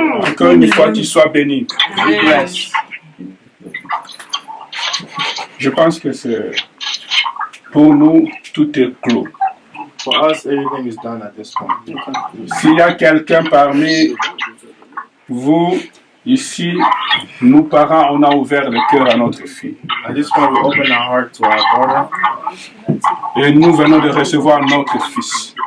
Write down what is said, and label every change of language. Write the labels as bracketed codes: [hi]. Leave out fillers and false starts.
[fr] Encore une fois, tu sois béni. [en] Yes. [fr] Je pense que c'est pour nous, tout est clos. [en] For us, everything is done at this point. [fr] S'il y a quelqu'un parmi vous, ici, nous parents, on a ouvert le cœur à notre fille. [en] At this point, we open our heart to our daughter. [fr] Et nous venons de recevoir notre fils.